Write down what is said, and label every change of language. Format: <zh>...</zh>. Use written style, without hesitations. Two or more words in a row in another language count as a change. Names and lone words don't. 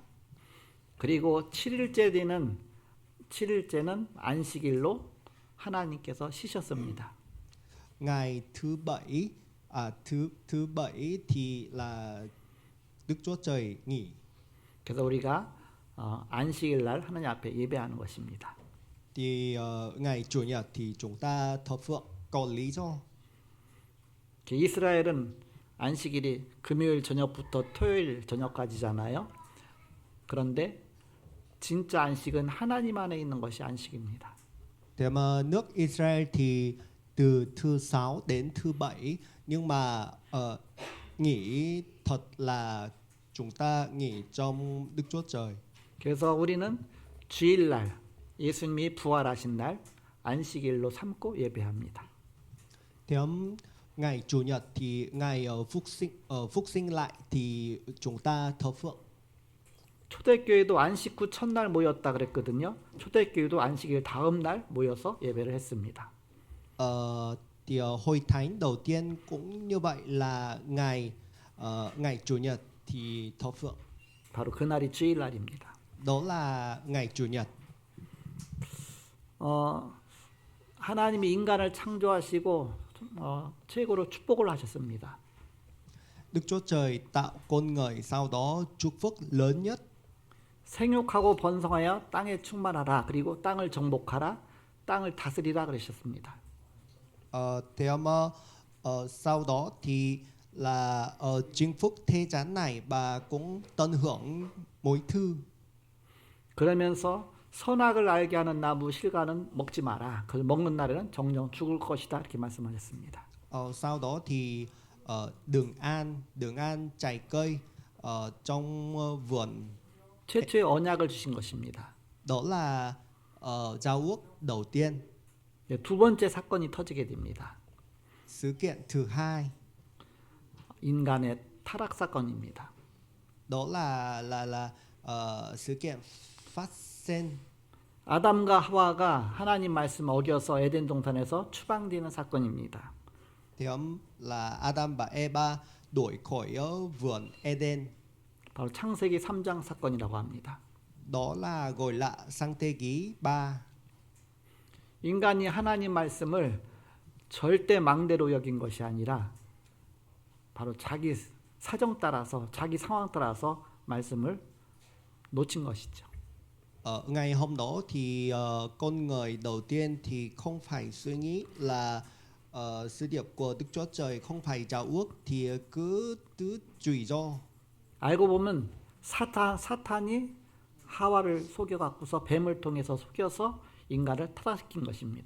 <ko>그리고 7일째 되는 7일째는 안식일로 하나님께서 쉬셨습니다.</ko> <vi>Ngày thứ 7 thứ 7 thì là Đức Chúa Trời nghỉ.</vi> <ko>그래서 우리가 안식일 날 하나님 앞에 예배하는 것입니다.</ko> <vi>Thì ngày chủ nhật thì chúng ta thờ phượng, có lý do.</vi> <ko>이스라엘은 안식일이 금요일 저녁부터 토요일 저녁까지잖아요. 그런데 진짜 안식은 하나님 안에 있는 것이 안식입니다.</ko> <vi>Thế mà nước Israel thì từ thứ 6 đến thứ 7, nhưng mà nghỉ thật là chúng ta nghỉ trong Đức Chúa Trời.</vi> <ko>그래서 우리는 주일날 예수님이 부활하신 날 안식일로 삼고 예배합니다.</ko> <vi>Thế ngày chủ nhật thì ngày phục sinh lại thì chúng ta thờ phượng.</vi> <ko>초대교회도 안식 후 첫날 모였다 그랬거든요. 초대교회도 안식일 다음 날 모여서 예배를 했습니다.</ko> <vi>Thì hội thánh đầu tiên cũng như vậy, là ngày chủ nhật thì thờ phượng.</vi> <ko>바로 그날이 주일날입니다.</ko> <vi>Đó là ngày chủ nhật.</vi> <ko>하나님이 인간을 창조하시고 최고로 축복을 하셨습니다.</ko> <vi>Đức Chúa Trời tạo con người, sau đó chúc phúc lớn nhất.</vi> <ko>생육하고 번성하여 땅에 충만하라. 그리고 땅을 정복하라. 땅을 다스리라 그러셨습니다.</ko> <vi>Thế mà sau đó thì là chinh phục thế gian này và cũng tận hưởng mọi thứ.</vi> <ko>그러면서 선악을 알게 하는 나무 실과는 먹지 마라. 그걸 먹는 날에는 정령 죽을 것이다. 이렇게 말씀하셨습니다.</ko> <vi>Sau đó thì đừng ăn trái cây trong vườn.</vi> <ko>최초의 언약을 주신 것입니다.</ko> <vi>Đó là giao ước đầu tiên.</vi> <ko>두 번째 사건이 터지게 됩니다.</ko> <vi>Sự kiện thứ hai,</vi> <ko>인간의 타락 사건입니다.</ko> <vi>đó là sự kiện phát sinh.</vi> <ko>아담과 하와가 하나님 말씀 어겨서 에덴 동산에서 추방되는 사건입니다.</ko> <vi>Thì là Adam và Eva đuổi khỏi vườn Eden.</vi> <ko>바로 창세기 3장 사건이라고 합니다.</ko> <vi>Đó là gọi là Sang Thế Ký 3.</vi> <ko>인간이 하나님 말씀을 절대 망대로 여긴 것이 아니라 바로 자기 사정 따라서 자기 상황 따라서 말씀을 놓친 것이죠.</ko> <vi>Ngày hôm đó thì con người đầu tiên thì không phải suy nghĩ là sứ điệp của Đức Chúa Trời không phải giao ước thì cứ tùy do.</vi> <ko>알고 보면 사탄이 하와를 속여갖고서 뱀을 통해서 속여서 인간을 타락시킨 것입니다.</ko>